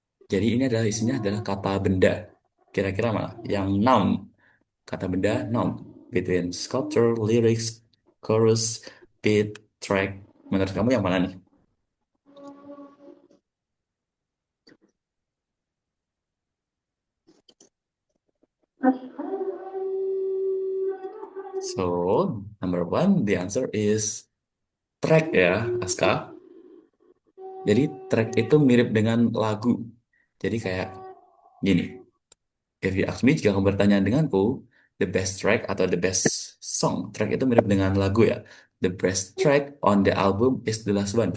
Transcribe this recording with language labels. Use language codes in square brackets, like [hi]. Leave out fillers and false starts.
[id] Jadi ini adalah isinya adalah kata benda. Kira-kira mana? Yang noun. Kata benda noun. [en] Between sculpture, lyrics, chorus, beat, track. [id] Menurut kamu yang mana nih? [en] So, number one, the answer is track ya, Aska. [id] Jadi track itu mirip dengan lagu. Jadi kayak gini. [en] If you ask me, [id] jika kamu bertanya denganku, [en] the best track [id] atau [en] the best song, track [id] itu mirip dengan lagu ya. [en] The best track on the album is the last one.